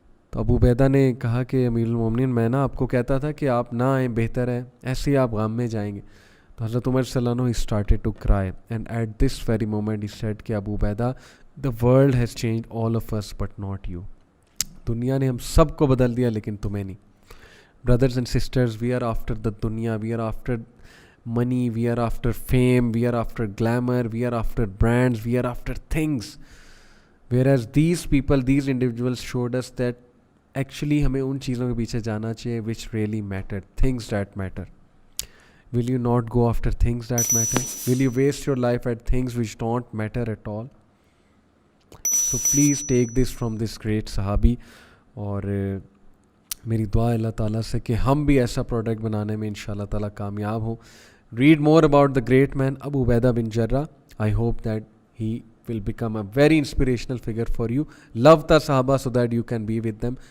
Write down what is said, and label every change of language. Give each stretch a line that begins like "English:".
Urdu: تو ابو عبیدہ نے کہا کہ امیر المومنین, میں آپ کو کہتا تھا کہ آپ نہ آئیں, بہتر ہے, ایسے ہی آپ غم میں جائیں گے.
English: تو حضرت عمر صلی اللہ عنہ he started to cry, and at this very moment he said کہ Abu Ubaidah, the world has changed all of us but not you.
Urdu: دنیا نے ہم سب کو بدل دیا لیکن تمہیں نہیں.
English: Brothers and sisters, we are after the dunya, we are after money, we are after fame, we are after glamour, we are after brands, we are after things. Whereas these people, these individuals showed us that actually ہمیں ان چیزوں کے پیچھے جانا چاہیے which really matter, things that matter. Will you not go after things that matter? Will you waste your life at things which don't matter at all? So please take this from this great صحابی.
Urdu: اور میری دعا اللہ تعالیٰ سے کہ ہم بھی ایسا پروڈکٹ بنانے میں انشاءاللہ تعالیٰ کامیاب ہوں.
English: read more about the great man Abu Ubaidah bin Jarrah. I hope that he will become a very inspirational figure for you. Love the Sahaba so that you can be with them.